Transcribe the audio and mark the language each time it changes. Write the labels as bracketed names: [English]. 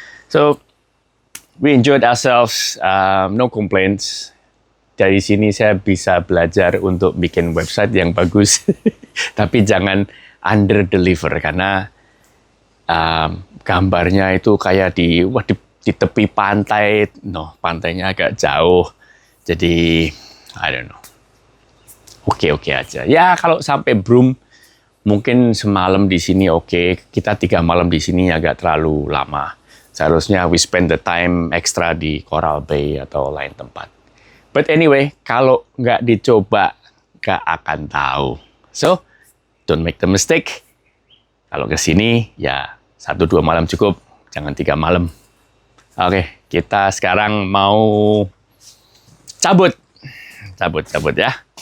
[English] So we enjoyed ourselves, no complaints. [Indonesian] Dari sini saya bisa belajar untuk bikin website yang bagus, tapi jangan [English] under deliver [Indonesian] karena gambarnya itu kayak di tepi pantai. No, pantainya agak jauh. Jadi, [English] I don't know. [Indonesian] Oke aja. Ya, kalau sampai Broome, mungkin semalam di sini oke. Kita 3 malam di sini agak terlalu lama. Seharusnya [English] we spend the time extra [Indonesian] di Coral Bay atau lain tempat. [English] But anyway, [Indonesian] kalau nggak dicoba, nggak akan tahu. [English] So, don't make the mistake. [Indonesian] Kalau ke sini, ya 1-2 malam cukup. Jangan 3 malam. Oke, kita sekarang mau cabut ya.